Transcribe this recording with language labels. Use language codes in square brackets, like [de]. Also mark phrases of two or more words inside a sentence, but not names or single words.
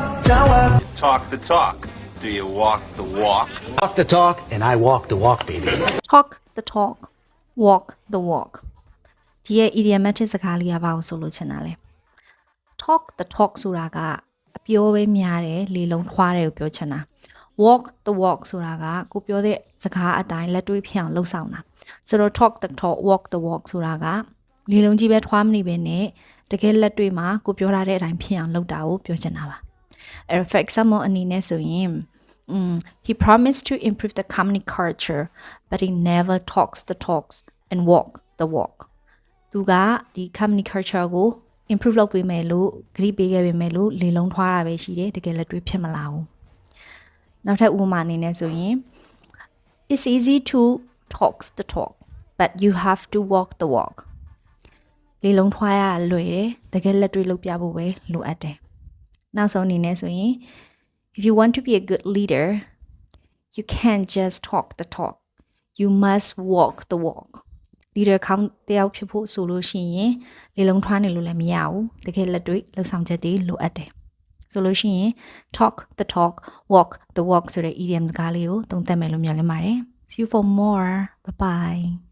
[en] Talk the talk. Do you walk the walk? Talk the talk, and I walk the walk, baby. talk the talk walk the walk [my] ဒီရဲ့ idiomatic စကားလေးကဘာကိုဆိုလို့ချင်တာလဲ [en] talk the talk [my] ဆိုတာကအပြောပဲများတယ်လေလုံးထွားတယ်ကိုပြောချင်တာ [en] walk the walk [my] ဆိုတာကကိုပြောတဲ့စကားအတိုင်းလက်တွေ့ဖြစ်အောင်လှုပ်ဆောင်တာဆိုတော့ [en] talk the talk walk the walk [my] ဆိုတာကလေလုံး ကြီးပဲထွားမနေပဲနဲ့တကယ်လက်တွေ့မှာကိုပြောထားတဲ့အတိုင်းဖြစ်အောင်လုပ်တာကိုပြောချင်တာပါအဲ့ [en] for example [my] အနေနဲ့ဆိုရင် [en] he promised to improve the company culture but he never talks the talks and walk the walk [my] သူ ကဒီ [en] company culture [my] ကို improve လုပ်ပေးမယ်လို့ဂရုပေးခဲ့ပေးမယ်လို့လေလုံးထွားတာပဲရှိတယ်တကယ်လက်တွေ့ဖြစ်မလာဘူးနောက်ထပ်ဥပမာအနေနဲ့ [en] ဆိုရင် it's easy to talk the talk but you have to walk the walk [my] လေလုံးထွားရလွယ်တယ်တကယ်လက် တွေ့လုပ်ပြဖို့ပဲလိုအပ်တယ်နောက်ဆုံးအနေနဲ့ဆိုရင် [en] if you want to be a good leader you can't just talk the talk you must walk the walk [my] leader ခေါင်းတယောက်ဖြစ်ဖို့ဆိုလို့ရှိရင်လေလုံးထွားနေလို့လည်းမရဘူးတကယ်လက်တွေ့လှုပ်ဆောင်ချက်တွေလိုအပ်တယ်ဆိုလို့ရှိရင် [en] talk the talk walk the walk [my] ဆိုတဲ့ idiom စကားလေးကိုသုံးသပ်မယ်လို့မျှော်လင့်ပါတယ် [en] see you for more bye bye